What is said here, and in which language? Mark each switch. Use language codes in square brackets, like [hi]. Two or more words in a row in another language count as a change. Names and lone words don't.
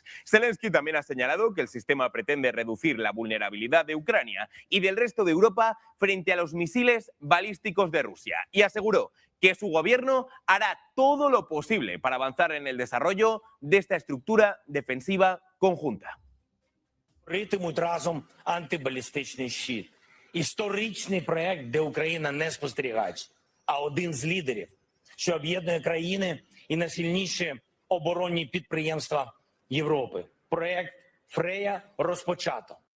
[es] Zelensky también ha señalado que el sistema pretende reducir la vulnerabilidad de Ucrania y del resto de Europa frente a los misiles balísticos de Rusia y aseguró que su gobierno hará todo lo posible para avanzar en el desarrollo de esta estructura defensiva conjunta. [uk] Створитимуть разом антибалістичний щит. Історичний проект, де Україна не спостерігач, а один з лідерів, що об'єднує країни і найсильніші оборонні підприємства Європи. Проект Фрея розпочато.